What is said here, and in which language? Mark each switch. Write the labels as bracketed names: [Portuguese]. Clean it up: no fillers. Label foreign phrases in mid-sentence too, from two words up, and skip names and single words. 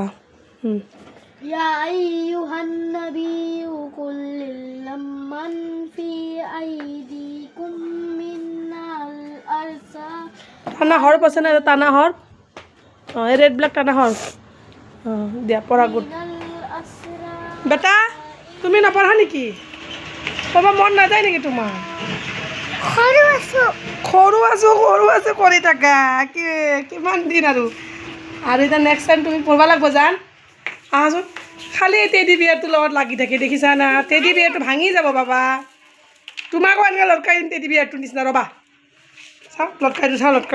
[Arabic] يا أيها النبي قل لمن في أيديكم من الأرسال [Assamese] টানা হৰ্ফ আছে না টানা হৰ্ফ এই ৰেডবিলাক টানা হৰ্ফ দিয়া পঢ়া গুড [Arabic] من الأسرى [Assamese] বেটা তুমি নপঢ়া নেকি ক'ব মন নাযায় নেকি তোমাৰ সৰু আছোঁ কৰি থাকা কিমান দিন আৰু এতিয়া [English] next time [Assamese] তুমি পঢ়িব লাগিব জান আহাচোন খালি [English] teddy bearটোৰ [Assamese] লগত লাগি থাকে দেখিছা না [English] teddy bearটো [Assamese] ভাঙি যাব বাবা তোমাকো এনেকৈ লটকাই দিম [English] teddy bearটোৰ [Assamese] নিচিনা ৰ'বা চাওঁ লটকাই দিছোঁ